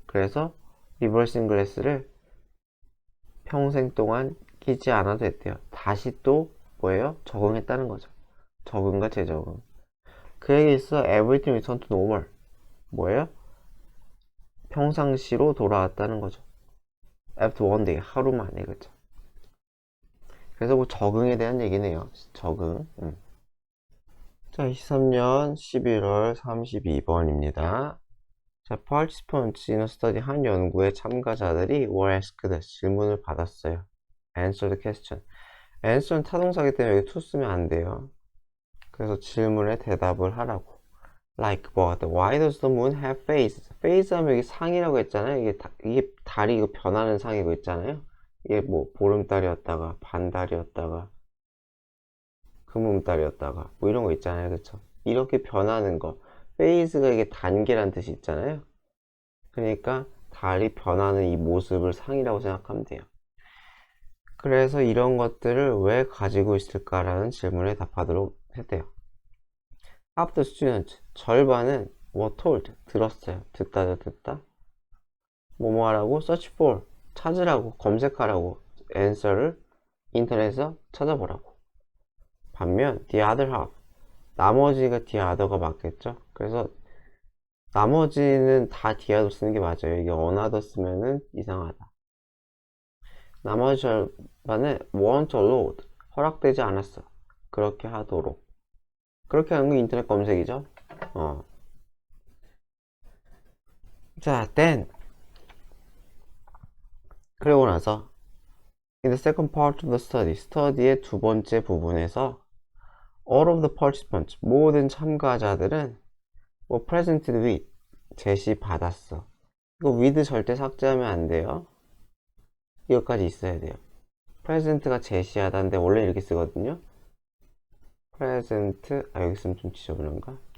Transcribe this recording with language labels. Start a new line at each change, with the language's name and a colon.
Korean: 그래서 리버싱 글래스를 평생 동안 끼지 않아도 됐대요. 다시 또 뭐예요? 적응했다는 거죠. 적응과 재적응. 그에게 있어
English: everything returned to normal.
Korean: 뭐예요? 평상시로 돌아왔다는 거죠.
English: After one day,
Korean: 하루 만에, 그죠? 그래서 뭐 적응에 대한 얘기네요. 적응. 자, 23년 11월 32번입니다. 자,
English: participants in a study,
Korean: 한 연구의 참가자들이
English: were asked,
Korean: 질문을 받았어요.
English: answer the question.
Korean: answer는 타동사기 때문에 여기 to 쓰면 안 돼요. 그래서 질문에 대답을 하라고.
English: like what? Why does the moon have phases?
Korean: phase 하면 여기 상이라고 했잖아요. 이게 달이 이거 변하는 상이고 있잖아요. 이게 뭐 보름달이었다가 반달이었다가 금음달이었다가 뭐 이런 거 있잖아요. 그쵸? 이렇게 변하는 거. phase가 이게 단계란 뜻이 있잖아요. 그러니까 달이 변하는 이 모습을 상이라고 생각하면 돼요. 그래서 이런 것들을 왜 가지고 있을까라는 질문에 답하도록 했대요.
English: Half the students,
Korean: 절반은
English: were told,
Korean: 들었어요. 듣다. 뭐뭐 하라고?
English: search for,
Korean: 찾으라고, 검색하라고, answer를 인터넷에서 찾아보라고. 반면
English: the other half,
Korean: 나머지가 the other가 맞겠죠? 그래서 나머지는 다 the other 쓰는 게 맞아요. 이게 another 쓰면은 이상하다. 나머지 절반은
English: weren't allowed,
Korean: 허락되지 않았어. 그렇게 하도록. 그렇게 하는 게 인터넷 검색이죠.
English: 자, then
Korean: 그리고 나서
English: in the second part of the study,
Korean: 스터디의 두 번째 부분에서
English: all of the participants,
Korean: 모든 참가자들은
English: were presented with,
Korean: 제시받았어. 이거 with 절대 삭제하면 안 돼요. 이것까지 있어야 돼요. present가 제시하다인데 원래 이렇게 쓰거든요. present, 여기 쓰면 좀 지저분한가?